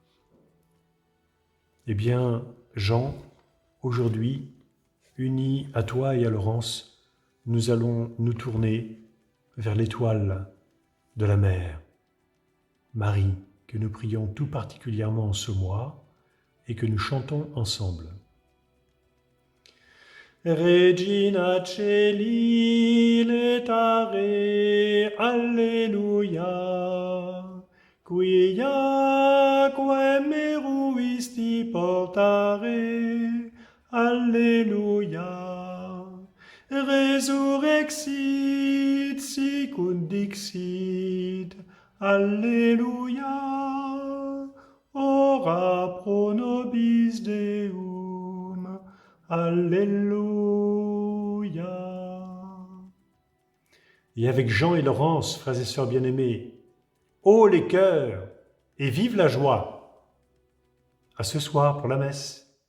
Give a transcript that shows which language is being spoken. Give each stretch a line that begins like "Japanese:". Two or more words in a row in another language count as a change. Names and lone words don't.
French: Eh bien, Jean, aujourd'hui, unis à toi et à Laurence, nous allons nous tourner vers l'étoile de la mer, Marie, que nous prions tout particulièrement en ce mois et que nous chantons ensemble.
Latin: Regina Celi letare, Alleluia, quiaque meruisti portare, Alleluia, resurrexit sicut dixit, Alleluia, ora pro nobis Deum,
French: Alléluia. Et avec Jean et Laurence, frères et sœurs bien-aimés, haut les cœurs et vive la joie. À ce soir pour la messe.